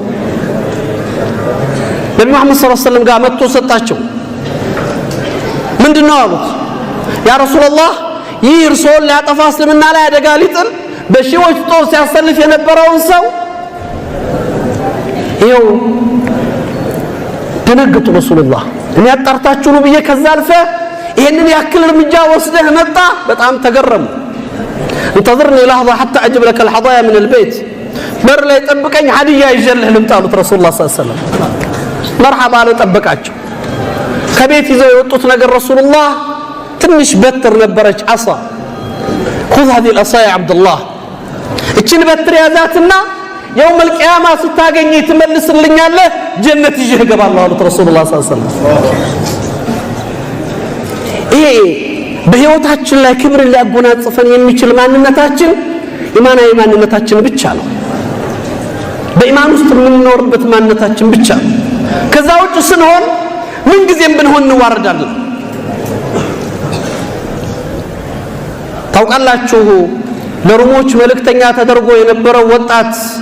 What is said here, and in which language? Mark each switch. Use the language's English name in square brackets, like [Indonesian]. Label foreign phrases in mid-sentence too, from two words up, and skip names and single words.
[Amharic] ነብዩ መሐመድ [Arabic] صلى الله عليه وسلم [Amharic] ጋር መጥቶ ሰጣቸው ምንድነው አሉት [Arabic] يا رسول الله [Amharic] ይህ እርሶን ሊያጠፋ እስልምና ላይ አደጋ ሊጥል በሺዎች ጦር ሲያሰልፍ የነበረውን ሰው ይኸው ደነገጡ ረሱላህ እኔ አጣርታችሁ ነው ብዬ ከዛ አልፈ ይሄንን ያክል እርምጃ ወስደህ መጣ በጣም ተገረሙ انتظرني [Arabic] لحظه حتى اجيب لك الهدايا من البيت [Amharic] በር ላይ ጠብቀኝ ሀዲያ ይዤልህ ልምጣ አሉት ረሱላህ [Arabic] صلى الله عليه وسلم [Amharic] መርሐባ አለ ጠበቃቸው ከቤት ይዘው የወጡት ነገር ረሱላህ ትንሽ በትር ነበረች አሳ [Arabic] خذ هذه العصا يا عبد الله [Amharic] እችን በትር ያዛትና [Arabic] يوم القيامه [Amharic] ስታገኝ ትመልስልኛለህ ጀነት ይዤ እገባለሁ አሉት ረሱላህ [Arabic] صلى الله عليه وسلم [Amharic] ይሄ በህይወታችን ላይ ክብር ሊያጎናጽፈን የሚችል ማንነታችን ኢማናዊ ማንነታችን ብቻ ነው በኢማን ውስጥ የምንኖርበት ማንነታችን ብቻ ነው ከዛ ውጭ ስንሆን ምን ጊዜም ብንሆን እንዋረዳለን ታውቃላችሁ ለሩሞች መልእክተኛ ተደርጎ የነበረው ወጣት